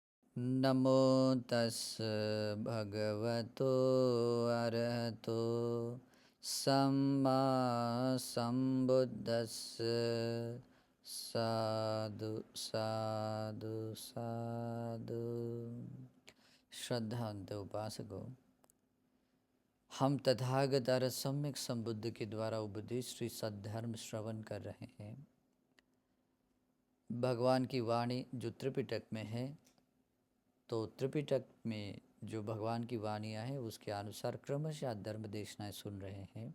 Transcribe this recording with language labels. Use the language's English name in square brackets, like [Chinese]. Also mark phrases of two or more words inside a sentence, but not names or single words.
[Pali] नमो तस् भगवतो अरहतो सम्मा सम्बुद्धस्स साधु साधु साधु। [Hindi] श्रद्धावंत उपासकों, हम तथागत अर सम्यक संबुद्ध के द्वारा उपदेश श्री सद्धर्म श्रवण कर रहे हैं। भगवान की वाणी जो त्रिपिटक में है, तो त्रिपिटक में जो भगवान की वाणियाँ हैं उसके अनुसार क्रमशः धर्म देशनाएँ सुन रहे हैं।